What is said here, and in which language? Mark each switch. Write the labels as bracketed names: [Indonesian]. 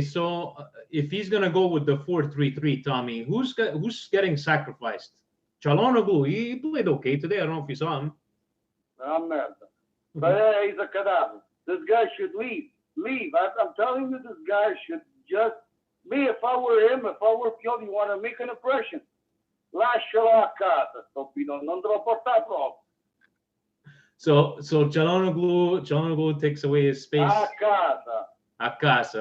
[English] So if he's gonna go with the 4-3-3, Tommy, who's getting sacrificed? Çalhanoğlu, he played okay today. I don't know if you saw him. But he's a cadaver. This guy should leave. I'm telling you, this guy should just. Me, if I were him, if I were Pioli, you want to make an impression. [Italian] Lascialo a casa, Topino, non te lo porta proprio. [English] So Çalhanoğlu takes away his space. [Italian] A casa.